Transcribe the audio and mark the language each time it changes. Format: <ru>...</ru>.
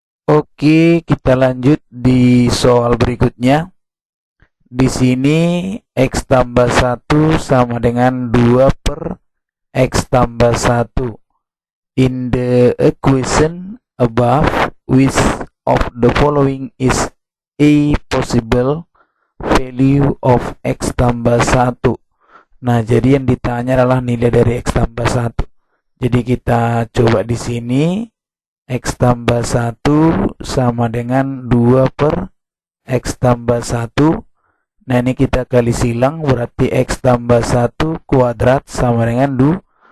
<id>Oke, kita lanjut di soal berikutnya. Di sini X tambah 1 sama dengan 2 per X tambah 1.</id> <en>In the equation above, which of the following is a possible value of</en> <id>X tambah 1? Nah, jadi yang ditanya adalah nilai dari X tambah 1. Jadi kita coba di sini, X tambah 1 sama dengan 2 per X tambah 1. Nah ini kita kali silang, berarti X tambah 1 kuadrat sama dengan 2.</id>